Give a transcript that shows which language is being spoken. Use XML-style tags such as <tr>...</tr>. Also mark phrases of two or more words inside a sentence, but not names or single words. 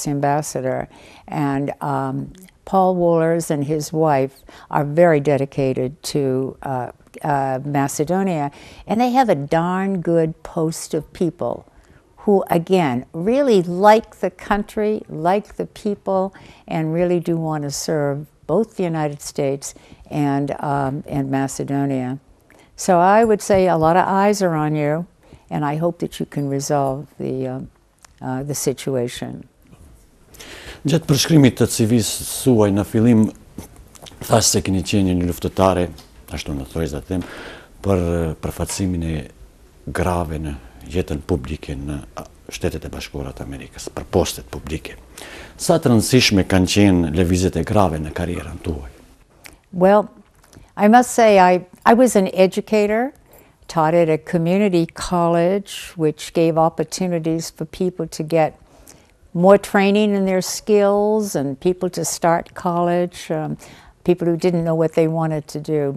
<en>ambassador, and Paul Wohlers and his wife are very dedicated to Macedonia, and they have a darn good post of people who, again, really like the country, like the people, and really do want to serve both the United States and Macedonia. So I would say a lot of eyes are on you, and I hope that you can resolve the situation.</en> <sq>Gjatë përshkrimit të CV-së suaj në fillim, thash se keni qenë një luftëtare, ashtu në thojza them, për përfaqësimin e grave në jetën publike në Shtetet e Bashkuara të Amerikës, për postet publike. Sa të rëndësishme kanë qenë lëvizjet e grave në karrierën tuaj?</sq> <en>Well, I must say I was an educator, taught at a community college, which gave opportunities for people to get more training in their skills and people to start college, people who didn't know what they wanted to do.</en>